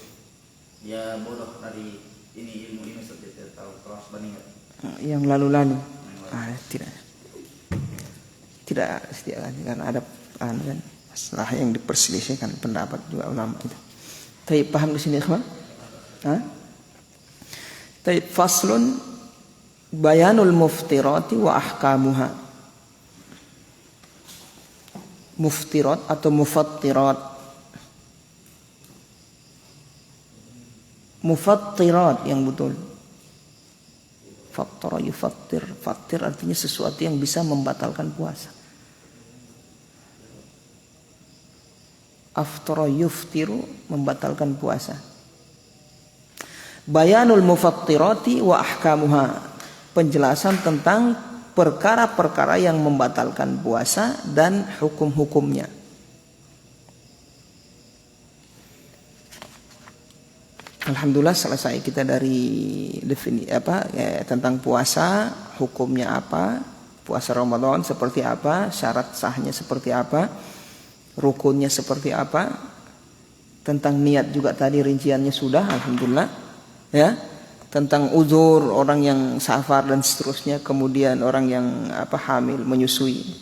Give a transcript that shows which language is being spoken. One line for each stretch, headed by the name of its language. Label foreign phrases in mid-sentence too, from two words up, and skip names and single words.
Indonesian: Dia bodoh dari ilmu ini Ustaz, dia tidak tahu kalau harus berniat. Yang lalu-lalu. Tidak setiap karena ada kan masalah yang diperselisihkan pendapat juga ulama itu. Tapi paham di sini ikhwan?
Arabic: Tapi فصل بيان المفطرات وأحكامها.
Indonesian: Muftirat atau mufattirat. Mufattirat yang betul.
Arabic: فطّر يفطّر.
Indonesian: Fattir artinya sesuatu yang bisa membatalkan puasa.
Arabic: أفطر يفطر,
Indonesian: membatalkan puasa.
Arabic: بيان المفطرات وأحكامها,
Indonesian: penjelasan tentang perkara-perkara yang membatalkan puasa dan hukum-hukumnya. Alhamdulillah selesai kita dari tentang puasa, hukumnya apa, puasa Ramadan seperti apa, syarat sahnya seperti apa, rukunnya seperti apa, tentang niat juga tadi rinciannya sudah, alhamdulillah, ya, tentang uzur orang yang safar dan seterusnya, kemudian orang yang hamil, menyusui.